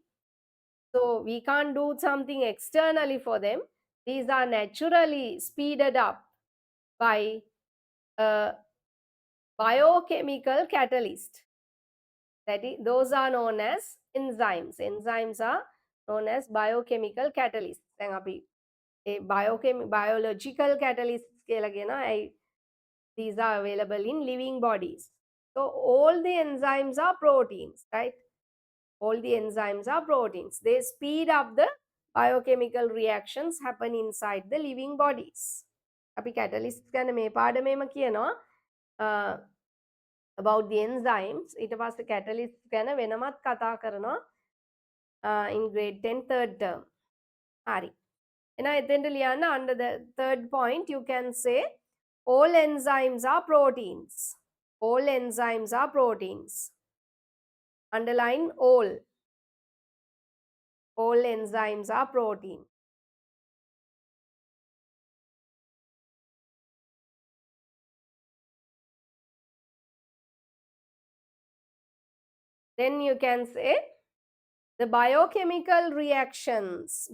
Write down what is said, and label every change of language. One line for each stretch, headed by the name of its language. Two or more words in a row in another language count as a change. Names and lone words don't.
English: So we can't do something externally for them. These are naturally speeded up by a biochemical catalyst. That is, those are known as enzymes. Enzymes are known as biochemical catalysts.
Sinhala: දැන් අපි
English: biological catalysts
Sinhala: කියලා කියනවා.
English: These are available in living bodies. So all the enzymes are proteins, right? All the enzymes are proteins. They speed up the biochemical reactions happen inside the living bodies.
Sinhala: අපි catalysts ගැන මේ පාඩමේම කියනවා
English: about the enzymes.
Sinhala: ඊට පස්සේ catalysts ගැන වෙනමත් කතා කරනවා
English: in grade 10 third term.
Sinhala: හරි. එහෙනම් එතෙන්ට ලියන්න
English: under the third point you can say all enzymes are proteins. All enzymes are proteins. Underline all. All enzymes are protein. Then you can say the biochemical reactions.